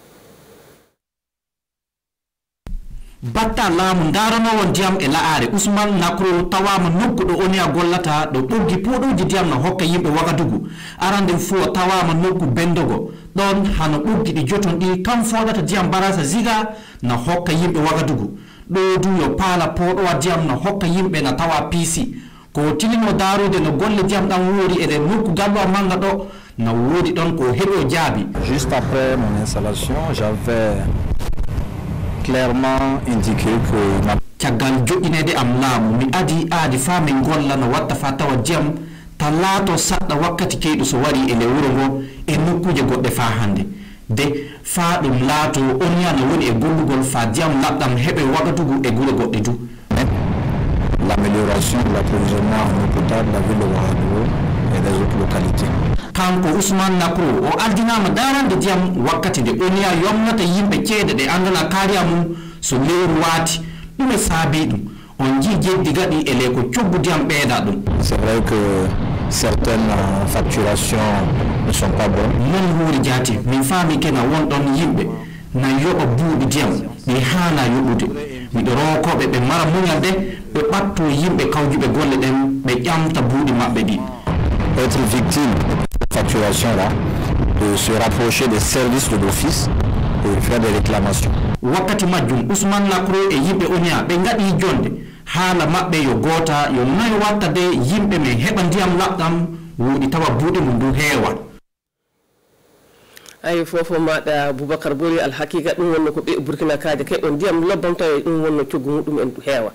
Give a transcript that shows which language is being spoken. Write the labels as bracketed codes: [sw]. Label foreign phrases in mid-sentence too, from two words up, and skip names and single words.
[ff] batta laamu daranowo ndiyam e la'are Ousmane Nakro tawama nokkuɗo onia gollata ɗo ɓoggi poɗoji ndiyam no hokka yimɓe Wagadugu arande fu o tawama nokku bendogo ɗon hano ɓoggi ɗi joton ɗi kam foɗata ndiyam barasa ziga no hokka yimɓe Wagadugu ɗo du yo paala poɗowa ndiyam no hokka yimɓe na tawa piisi ko tilino darude no golle diyam ɗam woori e nokku gallo manga ɗo no woodi ɗon ko heɓo jaabi. [fr] Juste après mon installation, j'avais clairement indiqué que [ff] caggal joƴƴinede am laamu mi aadi fa min golla no watta fa tawa diyam ta laato saɗɗa wakkati keyɗu so wari e le wuro ngo e nokkuje goɗɗe fa hande de fa ɗum laato onya no woni e gollugol fa diyam laɓɗam heɓe wagatugu e gure goɗɗe du. [fr] L'amélioration de l'approvisionnement en eau potable de la ville de Ouagadougou et des autres localités. [ff] Kanko Ousmane Nakro o ardinama darande diyam wakkati de onya yomnata yimɓe ceede ɗe andana kariya mum so lewru waati ɗum e saabi ɗum on jii jeddi gaɗi e ley ko coggu diyam ɓeeda ɗum. [fr] C'est vrai que certaines facturations ne sont pas bonnes. [ff] non huuri jaati min faami kena wonɗon yimɓe na yoɓa buuɗi diyam ɗi haana yoɓude miɗo rookoɓe ɓe mara muñal de ɓe ɓatto yimɓe kawjuɓe golle ɗen ɓe ƴamta buuɗi maɓɓe ɗi. [fr] Être victime de facturation là, de se rapprocher des services de l'office et faire des réclamations. [ff] wakkati majjum Ousmane Nakro e yimɓe onia ɓe ngaɗi jonde haala maɓɓe yo goota yo noy watta de yimɓe men heɓa ndiyam laɓɗam woɗi tawa buuɗi mum ndu heewa. ay fofo maɗa Boubacar Bori alhaqiqa ɗum wonno ko ɓe Burkina kaje kay on ndiyam lobbam taw ɗum wonno coggu muɗum en heewa.